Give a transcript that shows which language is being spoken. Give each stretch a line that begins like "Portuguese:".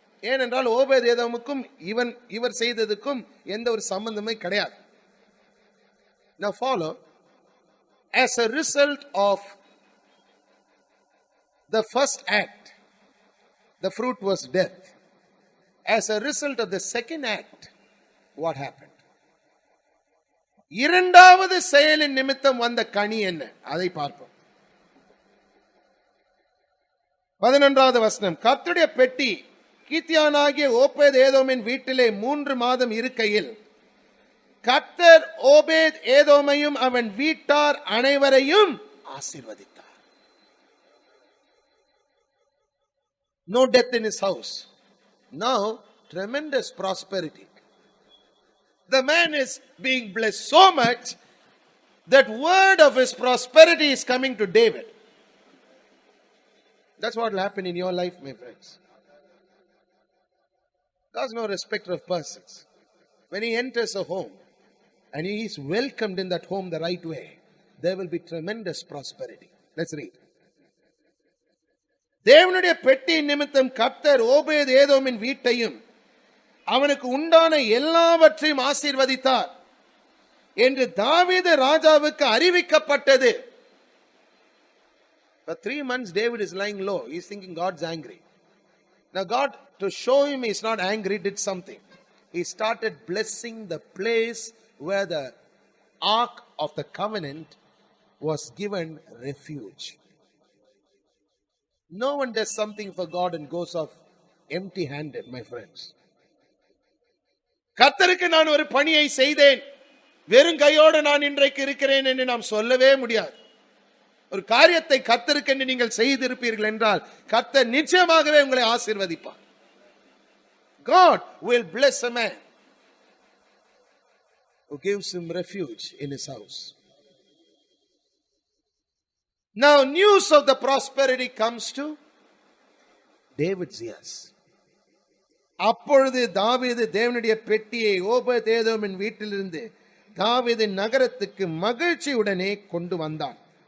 Tamil: ஏனென்றால் ஓபேத்-ஏதோமுக்கும் இவர் செய்ததுக்கும் எந்த ஒரு சம்பந்தமே கிடையாது.
English: Now follow. As a result of the first act, the fruit was death. As a result of the second act, what happened?
Tamil: இரண்டாவது செயலின் நிமித்தம் வந்த கனி என்ன? அதை பார்ப்போம். 11வது வசனம். கர்த்தருடைய பெட்டி கீத்தியானாகிய ஓபேத்-ஏதோமின் வீட்டிலே 3 மாதம் இருக்கையில் கர்த்தர் ஓபேத்-ஏதோமையும் அவன் வீட்டார் அனைவரையும் ஆசீர்வதித்தார்.
English: No death in his house. Now tremendous prosperity. The man is being blessed so much that word of his prosperity is coming to David. That's what will happen in your life, my friends. God's no respecter of persons. When he enters a home and he is welcomed in that home the right way, there will be tremendous prosperity. Let's read.
Tamil: தேவனுடைய பெட்டியின் நிமித்தம் கர்த்தர் ஓபேத் ஏதோமின் வீட்டையும் அவனுக்கு உண்டான எல்லாவற்றையும் ஆசீர்வதித்தார் என்று தாவீது ராஜாவுக்கு அறிவிக்கப்பட்டது.
English: For 3 months David is lying low. He is thinking God's angry. Now God, to show him he's not angry, did something. He started blessing the place where the ark of the covenant was given refuge. No one does something for God and goes off empty-handed, my friends.
Tamil: கர்த்தருக்கு நான் ஒரு பணியை செய்தேன், வெறும் கையோடு நான் இன்றைக்கு இருக்கிறேன் என்று நாம் சொல்லவே முடியாது. ஒரு காரியத்தை கர்த்தருக்கு என்று நீங்கள் செய்திருப்பீர்கள் என்றால் கர்த்தர் நிச்சயமாகவே உங்களை ஆசீர்வதிப்பார்.
English: God will bless a man who gives him refuge in his house. Now news of the prosperity comes to David's ears.
Tamil: அப்பொழுது தாவீது தேவனுடைய பெட்டியை ஓபேத்-ஏதோமின் வீட்டிலிருந்து தாவீதின் நகரத்துக்கு மகிழ்ச்சியுடனே கொண்டு வந்தான்.